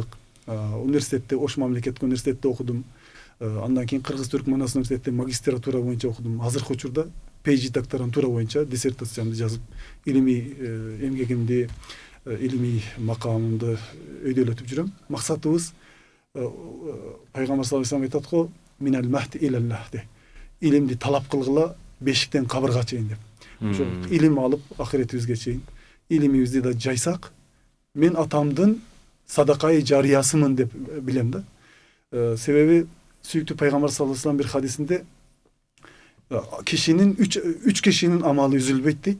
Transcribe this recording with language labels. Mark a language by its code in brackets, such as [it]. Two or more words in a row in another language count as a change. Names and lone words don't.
[ky] Университетте, Ош мамлекеттик университетте окудум. Андан кийин Кыргыз-Түрк Манас университетте магистратура боюнча окудум. Азыркы учурда PhD докторантура боюнча диссертациямды жазып, илимий эмгегимди, илимий макамымды өйдөлөтүп жүрөм. Максатыбыз пайгамбар [ar] صلى الله عليه وسلم [ky] айтат го, [ar] من المهد إلى الله де. [ky] Илимди талап кылгыла бешиктен кабырга чейин деп. Ошо илим алып ахиретибизге чейин илимибизди да жайсак, мен атамдын садакай жарыясымын деп билем да. Себеби сүйүктүү пайгамбар [ar] صلى الله عليه وسلم [ky] бир хадисинде кишинин үч кишинин амалы үзүлбөйт дейт.